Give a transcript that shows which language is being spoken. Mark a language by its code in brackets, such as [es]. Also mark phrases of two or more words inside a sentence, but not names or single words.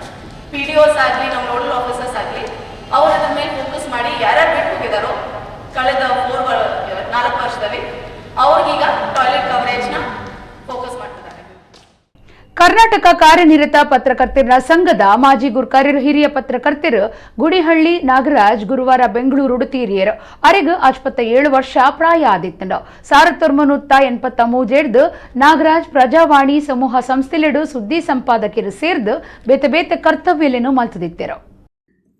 [kn] PDOs ಆಗಲಿ ನಮ್ಮ [en] nodal officers [kn] ಆಗಲಿ ಅವರು ಅದ್ರ ಮೇಲೆ ಫೋಕಸ್ ಮಾಡಿ ಯಾರ್ಯಾರು ಬಿಟ್ಟು ಹೋಗಿದಾರೋ ಕಳೆದ 4 ವರ್ಷದಲ್ಲಿ ಅವ್ರಿಗೀಗ ಟಾಯ್ಲೆಟ್ ಕವರೇಜ್ನ ಫೋಕಸ್ ಮಾಡ್ತಿದ್ದಾರೆ. [tcy] ಕರ್ನಾಟಕ ಕಾರ್ಯನಿರತ ಪತ್ರಕರ್ತರ ಸಂಘದ ಮಾಜಿ ಗುರ್ಕಾರ್ಯರು ಹಿರಿಯ ಪತ್ರಕರ್ತರು ಗುಡಿಹಳ್ಳಿ ನಾಗರಾಜ್ ಗುರುವಾರ ಬೆಂಗಳೂರು ತೀರಿಯರು. ಅರೆಗ್ 57 ವರ್ಷ ಪ್ರಾಯ ಆದಿತ್ತಂಡು. 1983 ನಾಗರಾಜ್ ಪ್ರಜಾವಾಣಿ ಸಮೂಹ ಸಂಸ್ಥೆಲೆಡು ಸುದ್ದಿ ಸಂಪಾದಕರು ಸೇರ್ದು ಬೇತೆ ಬೇತೆ ಕರ್ತವ್ಯಲೇನು ಮಲ್ತದಿತ್ತರು.